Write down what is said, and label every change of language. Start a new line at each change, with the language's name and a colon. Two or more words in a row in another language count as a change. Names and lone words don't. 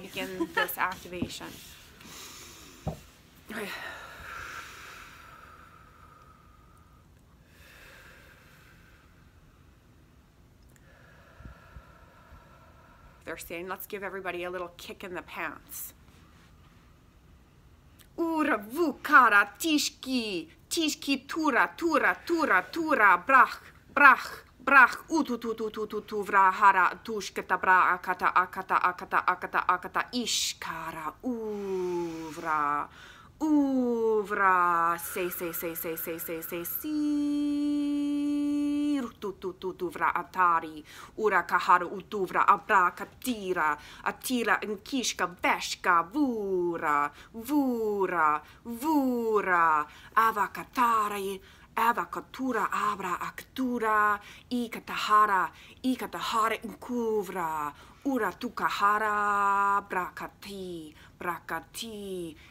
English: begin this activation. They're saying, let's give everybody a little kick in the pants. Ura vukara tishki, tishki tura, tura, tura, tura, brach, brach, brach, utututututu, vrahara, tushkata, bra, akata, akata, akata, akata, akata, ishkara, uvra, uvra, say, tututuvra atari, ura kahara utuvra, abra katira, atira nkishka beshka, vura, vura, vura, avakatari, avakatura, abra aktura, ikatahara nkuvra, ura tukahara, brakati, brakati,